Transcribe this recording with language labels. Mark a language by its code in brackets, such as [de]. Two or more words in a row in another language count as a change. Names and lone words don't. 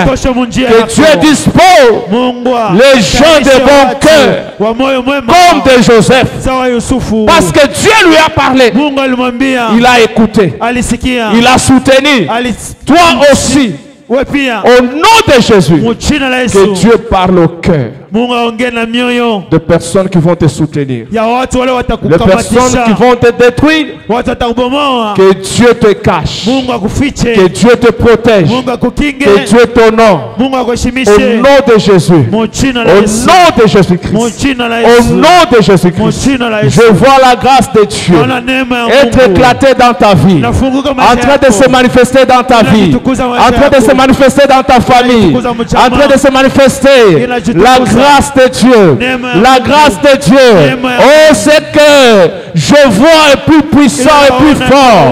[fr] Que Dieu dispose les gens de bon cœur comme de Joseph. Parce que Dieu lui a parlé. Il a écouté. Il a soutenu. Toi aussi. [sw] we pia [fr] Au nom de Jésus, [sw] mu jina la [fr] que [sw] Yesu [fr] Dieu parle au cœur [sw] Mungu aongee na mioyo [fr] de personnes qui vont te soutenir, [sw] ya watu wale [fr] les personnes [sw] watakukamatisha, [fr] qui vont te détruire. [sw] watu watakubomoa. [fr] Que Dieu te cache, [sw] Mungu akufiche, [fr] que Dieu te protège, [sw] Mungu akukinge, [fr] que Dieu t'honore. [sw] Mungu [fr] Au [sw] akuheshimishe [fr] nom de Jésus, [sw] mu jina la [fr] au [sw] Yesu, [fr] nom de [sw] mu [fr] Jésus-Christ, [sw] jina la [fr] au [sw] Yesu, [fr] nom de [sw] mu [fr] Jésus-Christ, [sw] jina la Yesu. [fr] je vois la grâce de Dieu [sw] Naona neema ya [fr] être [sw] Mungu [fr] éclatée dans ta vie, [sw] nafunguka [fr] en [sw] maisha [fr] train de [sw] yako, [fr] se manifester dans ta vie, en train de se manifester dans ta famille, en train de se manifester la grâce de Dieu, la grâce de Dieu. Oh, ce que je vois est plus puissant et plus fort.